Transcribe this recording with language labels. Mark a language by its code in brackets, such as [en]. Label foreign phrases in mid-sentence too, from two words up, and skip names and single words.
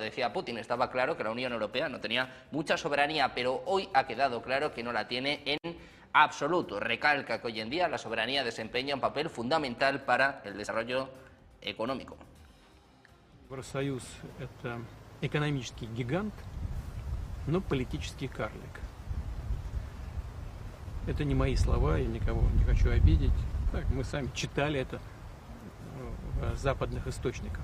[es] Decía Putin, estaba claro que la Unión Europea no tenía mucha soberanía, pero hoy ha quedado claro que no la tiene en absoluto. Recalca que hoy en día la soberanía desempeña un papel fundamental para el desarrollo económico. [ru] Евросоюз – это экономический гигант, но политический карлик. Это не мои слова, я никого не хочу обидеть. Так, мы сами читали это в западных источниках.